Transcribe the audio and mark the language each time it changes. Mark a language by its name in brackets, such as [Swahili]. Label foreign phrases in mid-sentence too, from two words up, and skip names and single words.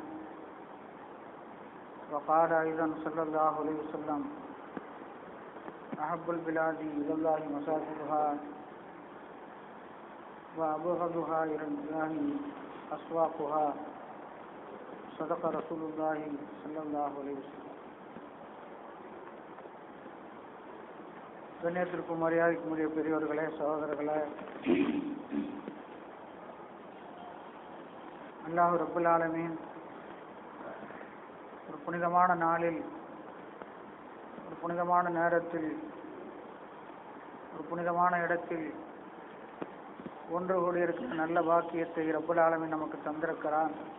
[Arabic] وقال أيضا صلى الله عليه وسلم: أحب البلاد إلى الله مساجدها وأبغضها إلى الله أسواقها. صدق رسول الله صلى الله عليه وسلم. [Tamil] கண்ணியத்திற்கும் மரியாதைக்குரிய பெரியோர்களே, சகோதரர்களே, அல்லாஹ் [Arabic] رب العالمين [Tamil] ஒரு புனிதமான நாளில், ஒரு புனிதமான நேரத்தில், ஒரு புனிதமான இடத்தில் ஒன்று கூடியிருக்கிற நல்ல பாக்கியத்தை [Arabic] رب العالمين [Tamil] நமக்கு தந்திருக்கிறான்.